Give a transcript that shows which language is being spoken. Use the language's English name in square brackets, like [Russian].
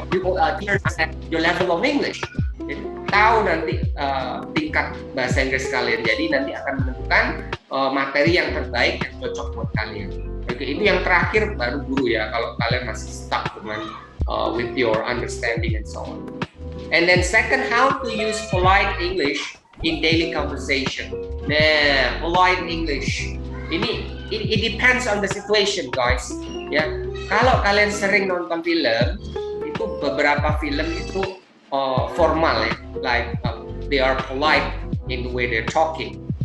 [English] Teachers at your level of English. [Indonesian] Jadi, tahu nanti tingkat bahasa Inggris kalian. Jadi nanti akan menentukan materi yang terbaik yang cocok buat kalian. Oke, itu yang terakhir baru guru ya. Kalau kalian masih stuck dengan [English] with your understanding and so on. And then second, how to use polite English in daily conversation. Nah, polite English ini it depends on the situation, guys. [Indonesian] Ya, kalau kalian sering nonton film, itu beberapa film itu formal ya, [English] like they are polite in the way they're talking.